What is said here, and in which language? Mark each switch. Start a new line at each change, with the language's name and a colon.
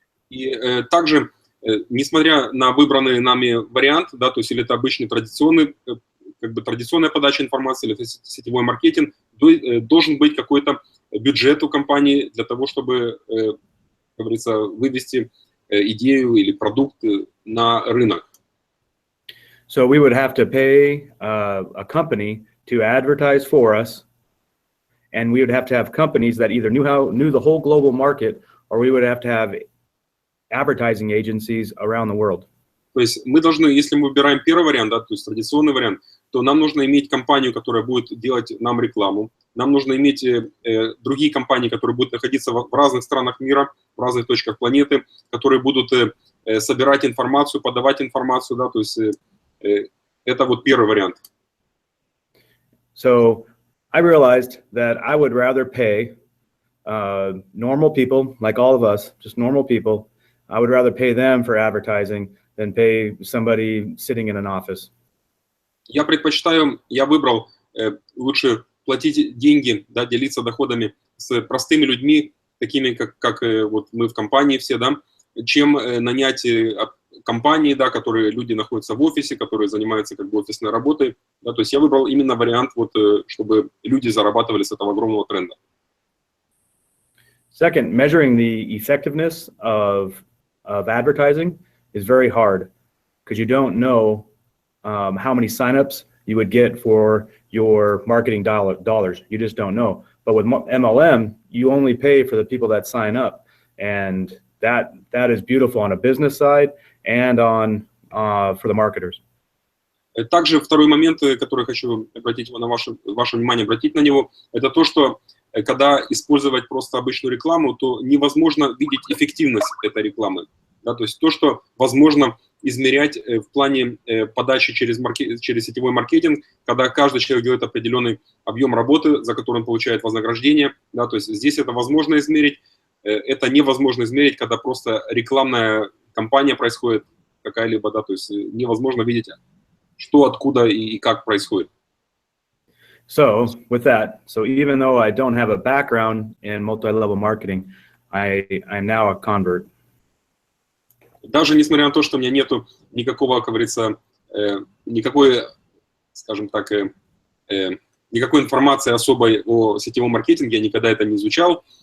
Russian: И также, несмотря на выбранный нами вариант, да, то есть или это обычный традиционный, как бы традиционная подача информации, или это сетевой маркетинг, должен быть какой-то бюджет у компании для того, чтобы, как говорится, вывести идею или продукт на рынок.
English: So we would have to pay a company to advertise for us, and we would have to have companies that either knew the whole global market, or we would have to have advertising agencies around the world.
Russian: То есть мы должны, если мы выбираем первый вариант, да, то есть традиционный вариант, то нам нужно иметь компанию, которая будет делать нам рекламу. Нам нужно иметь другие компании, которые будут находиться в разных странах мира, в разных точках планеты, которые будут собирать информацию, подавать информацию, да, то есть это вот первый вариант.
English: So I realized that I would rather pay normal people, like all of us, just normal people, I would rather pay them for advertising than pay somebody sitting in an office.
Russian: Я выбрал лучше платить деньги, да, делиться доходами с простыми людьми, такими как вот мы в компании все, да, чем нанять компании, да, которые люди находятся в офисе, которые занимаются как бы офисной работой. Да, то есть я выбрал именно вариант, вот, чтобы люди зарабатывали с этого огромного тренда.
English: Second, measuring the effectiveness of advertising is very hard because you don't know how many signups you would get for your marketing dollars. You just don't know. But with MLM, you only pay for the people that sign up, and that is beautiful on a business side and on for the marketers.
Russian: Также второй момент, который хочу обратить на ваше внимание, обратить на него, это то, что когда использовать просто обычную рекламу, то невозможно видеть эффективность этой рекламы. Да, то есть то, что возможно измерять в плане подачи через сетевой маркетинг, когда каждый человек делает определенный объем работы, за который он получает вознаграждение. Да, то есть здесь это возможно измерить. Это невозможно измерить, когда просто рекламная кампания происходит какая-либо, да, то есть невозможно видеть, что, откуда и как происходит.
English: So with that, so even though I don't have a background in multi-level marketing, I'm now a convert.
Russian: Даже несмотря на то, что у меня нету никакого, как говорится, никакой, скажем так, никакой информации особой о сетевом маркетинге, я никогда это не изучал.